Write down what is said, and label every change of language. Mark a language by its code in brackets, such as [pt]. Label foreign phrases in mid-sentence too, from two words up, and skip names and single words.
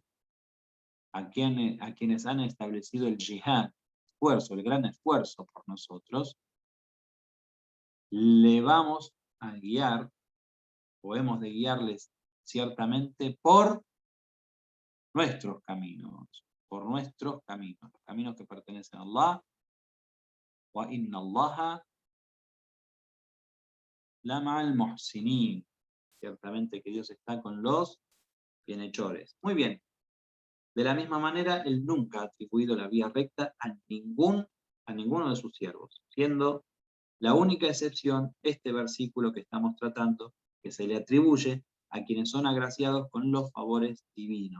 [es] A quienes han establecido el jihad, el gran esfuerzo por nosotros, le vamos a guiar, o hemos de guiarles ciertamente por nuestros caminos, los caminos que pertenecen a Allah. [ar] وإن الله لمع المحسنين. [es] Ciertamente que Dios está con los bienhechores. Muy bien. De la misma manera, él nunca ha atribuido la vía recta a ninguno de sus siervos, siendo la única excepción este versículo que estamos tratando, que se le atribuye a quienes son agraciados con los favores divinos.